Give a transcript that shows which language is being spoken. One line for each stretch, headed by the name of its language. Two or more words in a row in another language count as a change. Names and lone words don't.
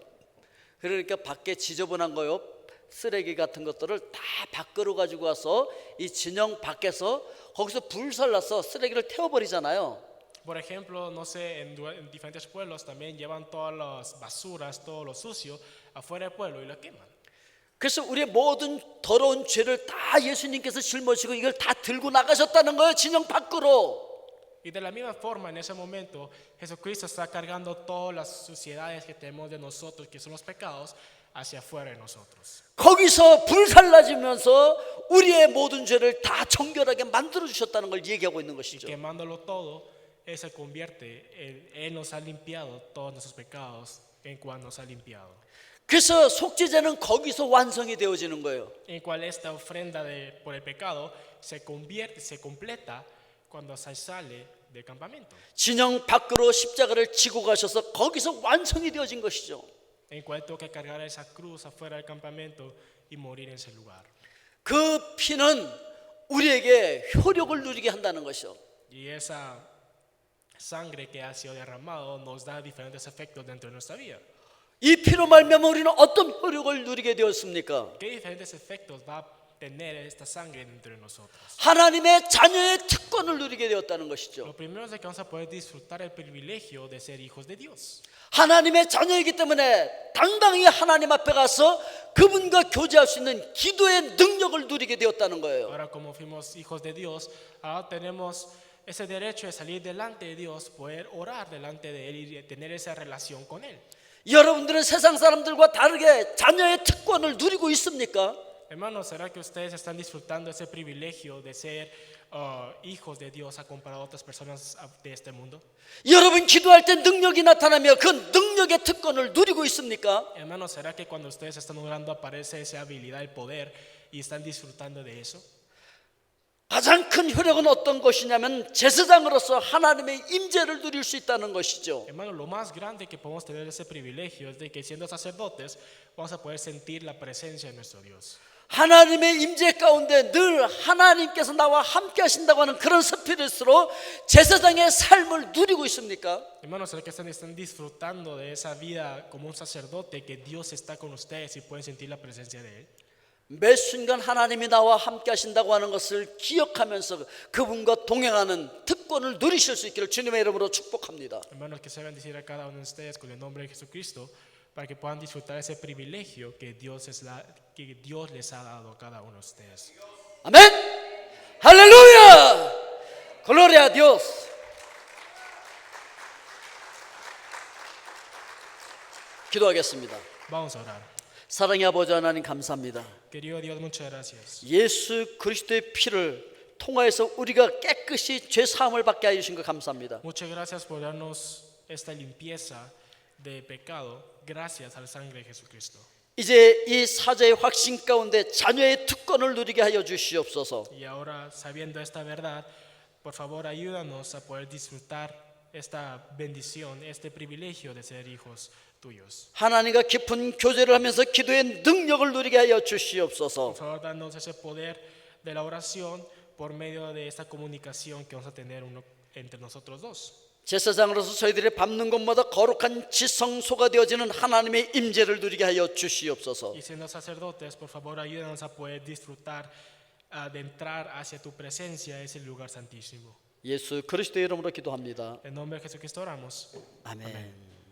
Korean: 그러니까 밖에 지저분한 거요, 쓰레기 같은 것들을 다 밖으로 가지고 와서 이 진영 밖에서 거기서 불살라서 쓰레기를 태워버리잖아요.
Spanish: Por ejemplo, no sé, en diferentes pueblos también llevan todas las basuras, todo lo sucio afuera del pueblo y lo queman.
Korean: 그래서 우리의 모든 더러운 죄를 다 예수님께서 짊어지고 이걸 다 들고 나가셨다는 거예요, 진영 밖으로.
Spanish: Y de la misma forma, en ese momento, Jesucristo está cargando todas las suciedades que tenemos de nosotros, que son los pecados, hacia afuera de nosotros.
Korean: 거기서 불살라지면서 우리의 모든 죄를 다 정결하게 만들어 주셨다는 걸 얘기하고 있는
Spanish: Y
Korean: 것이죠.
Spanish: quemándolo todo, Él se convierte, Él nos ha limpiado todos nuestros pecados, en cual nos ha limpiado.
Korean: 그래서 속죄제는 거기서 완성이 되어지는 거예요.
Spanish: En cual esta ofrenda por el pecado se completa cuando se sale del campamento.
Korean: 진영 밖으로 십자가를 지고 가셔서 거기서 완성이 되어진 것이죠.
Spanish: En cual tengo que cargar esa cruz afuera del campamento y morir en ese lugar.
Korean: 그 피는 우리에게 효력을 누리게 한다는 것이죠.
Spanish: Y esa sangre que ha sido derramado nos da diferentes efectos dentro de nuestra vida.
Korean: 이 피로 말미암아 우리는 어떤 효력을 누리게 되었습니까?
Spanish: ¿Qué diferentes efectos va a tener esta sangre dentro de nosotros?
Korean: 하나님의 자녀의 특권을 누리게 되었다는 것이죠.
Spanish: Lo primero es de que vamos a poder disfrutar el privilegio de ser hijos de Dios.
Korean: 하나님의 자녀이기 때문에 당당히 하나님 앞에 가서 그분과 교제할 수 있는 기도의 능력을 누리게 되었다는 거예요.
Spanish: Ahora como fuimos hijos de Dios, ahora tenemos ese derecho de salir delante de Dios, poder orar delante de Él y tener esa relación con Él.
Korean: 여러분들은 세상 사람들과 다르게 자녀의 특권을 누리고 있습니까?
Spanish: Hermanos, ¿será que ustedes están disfrutando ese privilegio de ser hijos de Dios a comparado a otras personas de este mundo?
Korean: 여러분 기도할 때 능력이 나타나며 그 능력의 특권을 누리고 있습니까?
Spanish: Hermanos, ¿será que cuando ustedes están orando aparece esa habilidad, el poder y están disfrutando de eso?
Korean: 가장 큰 효력은 어떤 것이냐면 제사장으로서 하나님의 임재를 누릴 수 있다는 것이죠.
Spanish: Hermanos, lo más grande que podemos tener ese privilegio es de que siendo sacerdotes vamos a poder sentir la presencia de nuestro Dios.
Korean: 하나님의 임재 가운데 늘 하나님께서 나와 함께 하신다고 하는 그런 스피릿으로 제사장의 삶을 누리고 있습니까?
Spanish: Hermanos, ¿será que están disfrutando de esa vida como un sacerdote, que Dios está con ustedes y pueden sentir la presencia de Él?
Korean: 매 순간 하나님이 나와 함께 하신다고 하는 것을 기억하면서 그분과 동행하는 특권을 누리실 수 있기를 주님의 이름으로 축복합니다.
Spanish: Hermanos, que se bendecir a cada uno de ustedes con el nombre de Jesucristo, para que puedan disfrutar ese privilegio que Dios les ha dado a cada uno de ustedes.
Korean: 아멘. 할렐루야.
Spanish: Gloria a Dios.
Korean: 기도하겠습니다.
Spanish: Vamos a orar.
Korean: 사랑의 아버지 하나님 감사합니다.
Spanish: Querido Dios, muchas gracias.
Korean: 예수 그리스도의 피를 통하여서 우리가 깨끗이 죄 사함을 받게 해 주신 것 감사합니다.
Spanish: Muchas gracias por darnos esta limpieza de pecado, gracias a la sangre de Jesucristo.
Korean: 이제 이 사자의 확신 가운데 자녀의 특권을 누리게 하여 주시옵소서.
Spanish: Y ahora, sabiendo esta verdad, por favor ayúdanos a poder disfrutar esta bendición, este privilegio de ser hijos tuyos.
Korean: 하나님과 깊은 교제를 하면서 기도의 능력을 누리게 하여 주시옵소서.
Spanish: Por favor, danos ese poder de la oración por medio de esta comunicación que vamos a tener entre nosotros dos.
Korean: 제사장으로서 저희들이 밟는 곳마다 거룩한 지성소가 되어지는 하나님의 임재를 누리게 하여 주시옵소서.
Spanish: Y siendo sacerdotes, por favor, ayúdanos a poder disfrutar, de entrar hacia tu presencia, ese lugar santísimo.
Korean: 예수 그리스도의 이름으로 기도합니다.
Spanish: En nombre de Jesucristo oramos.
Korean: 아멘.